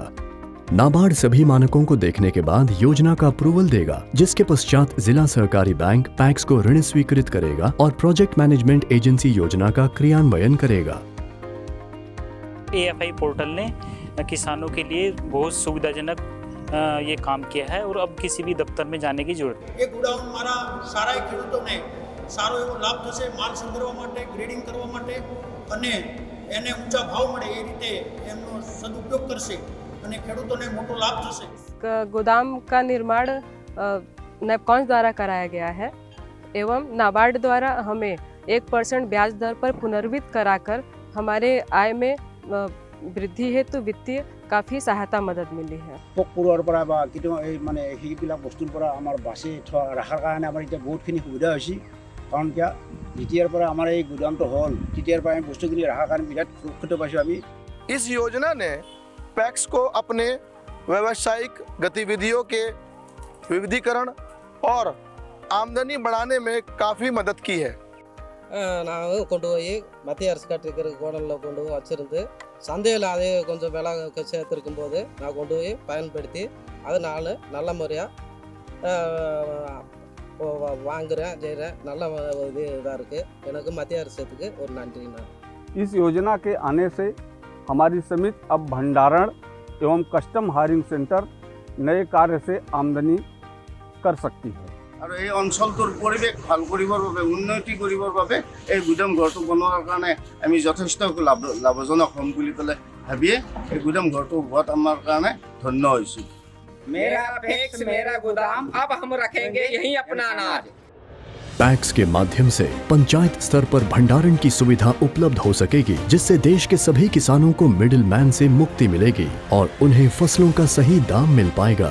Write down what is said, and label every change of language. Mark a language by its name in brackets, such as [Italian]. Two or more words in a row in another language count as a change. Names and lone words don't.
[Hindi] नाबार्ड सभी मानकों को देखने के बाद योजना का अप्रूवल देगा, जिसके पश्चात जिला सहकारी बैंक पैक्स को ऋण स्वीकृत करेगा और [English] project management agency [Hindi] योजना का क्रियान्वयन करेगा। AFI पोर्टल ने किसानों के लिए बहुत सुविधाजनक ये काम किया है और अब किसी भी दफ्तर में जाने की जरूरत नहीं। ये गोडाउन [Gujarati] मारा सारा ખેડૂતોને સારો એવો લાભ થશે, માલ સંગ્રહવા માટે, ગ્રેડિંગ કરવા માટે અને એને ઊંચા ભાવ મળે એ રીતે એમનો સદુપયોગ કરશે અને ખેડૂતોને મોટો લાભ થશે। [Hindi] गोदाम का निर्माण नैपकॉन्स द्वारा कराया गया है एवं नाबार्ड द्वारा हमें 1% ब्याज दर पर पुनर्वित्त कराकर हमारे आय में वृद्धि हेतु वित्तीय काफी सहायता मदद मिली है। [Assamese] পোকপৰুৱাৰ পৰা বা কিন্তু এই মানে সেইবিলাক বস্তুৰ পৰা আমাৰ বাচি ৰখাৰ কাৰণে আমাৰ এতিয়া বহুতখিনি সুবিধা হৈছে। কাৰণ কিয় যেতিয়াৰ পৰা আমাৰ এই গোদামটো হ'ল তেতিয়াৰ পৰা আমি বস্তুখিনি ৰখাৰ কাৰণে বিৰাট সুৰক্ষিত পাইছোঁ আমি। [Hindi] इस योजना ने पैक्स को अपने व्यावसायिक गतिविधियों के विविधीकरण और आमदनी बढ़ाने में काफ़ी मदद की है। [Tamil] நாங்கள் கொண்டு போய் மத்திய அரசு கட்டிருக்கிற கோடனில் கொண்டு போய் வச்சுருந்து சந்தையில் அதே கொஞ்சம் விலை சேர்த்துருக்கும் போது நான் கொண்டு போய் பயன்படுத்தி அதனால் நல்ல முறையாக வாங்குகிறேன் செய்கிறேன் நல்ல இது இதாக இருக்குது எனக்கு மத்திய அரசுக்கு ஒரு நன்றிண்ணா [Hindi] इस योजना के आने से हमारी समिति अब भंडारण एवं [English] custom hiring centre [Hindi] नए कार्य से आमदनी कर सकती है [Assamese] আৰু এই অঞ্চলটোৰ পৰিৱেশ ভাল কৰিবৰ বাবে উন্নতি কৰিবৰ বাবে এই গুদাম ঘৰটো বনোৱাৰ কাৰণে আমি যথেষ্ট লাভজনক হ'ম বুলি পেলাই ভাবিয়ে এই গুদাম ঘৰটো হোৱাত আমাৰ কাৰণে ধন্য হৈছোঁ। [Hindi] मेरा पैक्स मेरा गोदाम, अब हम रखेंगे यहीं अपना अनाज। पैक्स के माध्यम से पंचायत स्तर पर भंडारण की सुविधा उपलब्ध हो सकेगी, जिससे देश के सभी किसानों को [English] middle man [Hindi] से मुक्ति मिलेगी और उन्हें फसलों का सही दाम मिल पाएगा।